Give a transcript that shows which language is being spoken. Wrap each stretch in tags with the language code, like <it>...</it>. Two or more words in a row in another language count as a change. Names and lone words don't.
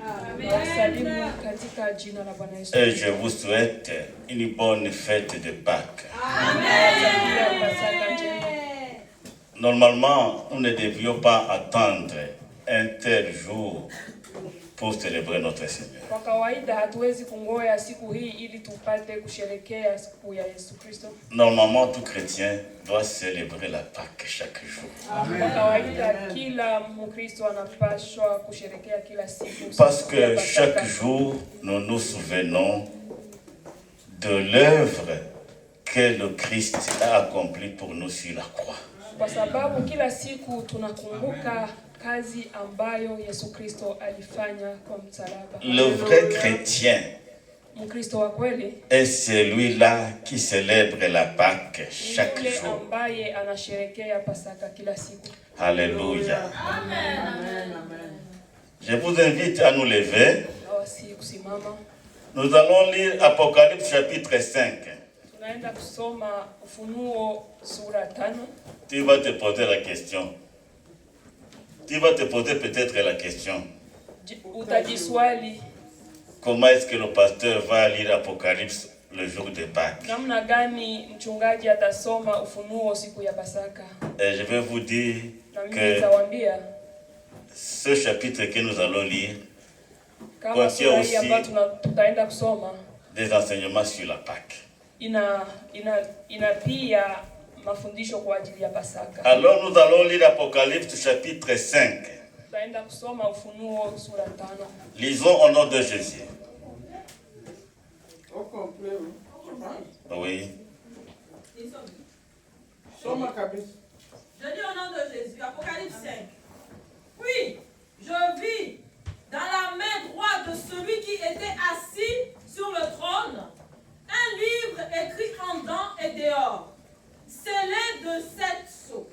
<fr>Amen. Et je vous souhaite une bonne fête de Pâques. Amen. Normalement, nous ne devions pas attendre un tel jour pour célébrer notre Seigneur.</fr> <sw>Kwa kawaida hatuwezi kungoja siku hii ili tupate kusherehekea siku ya Yesu Kristo.</sw> <fr>Normalement, tout chrétien doit célébrer la Pâque chaque jour.</fr> <sw>Kwa kawaida kila Mkristo anapaswa kusherehekea kila siku.</sw> <fr>Parce que chaque jour, nous nous souvenons de l'œuvre que le Christ a accomplie pour nous sur la croix.</fr> <sw>Kwa sababu kila siku tunakumbuka kazi ambayo Yesu Kristo alifanya kwa msalaba.</sw> <fr>Le vrai chrétien</fr> <sw>Mkristo wa kweli</sw> <fr>est celui-là qui célèbre la Pâque chaque</fr> <sw>yule</sw> <fr>jour.</fr> <sw>ambaye anasherehekea Pasaka kila siku.</sw> <fr>Alléluia. Amen. Je vous invite à nous lever.</fr> <sw>Awasi kusimama.</sw> <fr>Nous allons lire Apocalypse chapitre 5.</fr> <sw>Tunaenda kusoma Ufunuo sura 5.</sw> <fr>Tu vas te poser la question. Tu vas te poser peut-être la question.</fr> <sw>Utajiswali</sw> <fr>Comment est-ce que le pasteur va lire Apocalypse le jour de Pâques?</fr> <sw>namna gani mchungaji atasoma Ufunuo siku ya Pasaka.</sw> <fr>Et je vais vous dire</fr> <sw>Na mimi</sw> <fr>que</fr> <sw>nitawaambia</sw> <fr>ce chapitre que nous allons lire</fr> <sw>kama</sw> <fr>contient</fr> <sw>sura hii ambayo</sw> <fr>aussi</fr> <sw>tutaenda kusoma</sw> <fr>des enseignements sur la Pâque.</fr> <sw>ina pia mafundisho kwa ajili ya Pasaka.</sw> <fr>Alors nous allons lire Apocalypse chapitre 5.</fr> <sw>Tutaenda kusoma Ufunuo sura 5.</sw> <fr>Lisons au nom de Jésus. Au complet, Oui.</fr> <sw>Soma kabisa.</sw> <fr>Je dis au nom de Jésus, Apocalypse 5. Puis, je vis dans la main droite de celui qui était assis sur le trône un livre écrit en dedans et dehors, scellé de 7 sceaux.</fr>